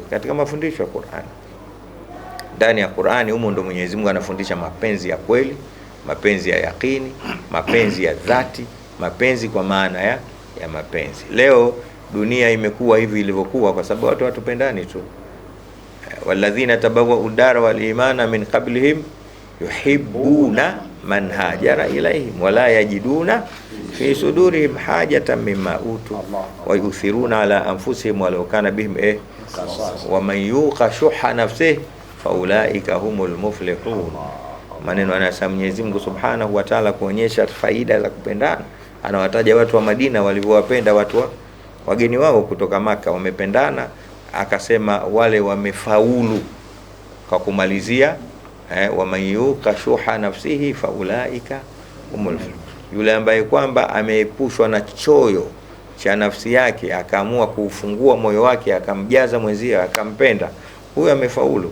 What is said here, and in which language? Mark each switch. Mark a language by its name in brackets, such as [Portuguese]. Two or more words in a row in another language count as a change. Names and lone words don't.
[Swahili] Katika mafundisho ya Qur'ani. Ndani ya Qur'ani humo ndo Mwenyezi Mungu anafundisha mapenzi ya kweli, mapenzi ya yakini, mapenzi ya dhati, mapenzi kwa maana ya mapenzi. Leo dunia imekuwa hivi ilivyokuwa kwa sababu watu watupendani tu. [Arabic] والذين تبوءوا الدار والإيمان من قبلهم يحبون من هاجر إليهم ولا يجدون في صدورهم حاجة مما أوتوا ويؤثرون على أنفسهم ولو كان بهم ومن يوق شح نفسه فأولئك هم المفلحون. [Swahili] Maneno anasema Mwenyezi Mungu [Arabic] سبحانه وتعالى [Swahili] kuonyesha faida za kupendana. Anawataja watu wa Madina walivyowapenda watu wageni wao kutoka Maka, wamependana. Akasema wale wamefaulu kwa kumalizia [Arabic] ومن يوق شح نفسه فأولئك هم, [Swahili] yule ambaye kwamba ameepushwa na choyo cha nafsi yake, akaamua kuufungua moyo wake akamjaza mwenzie akampenda, huyo amefaulu.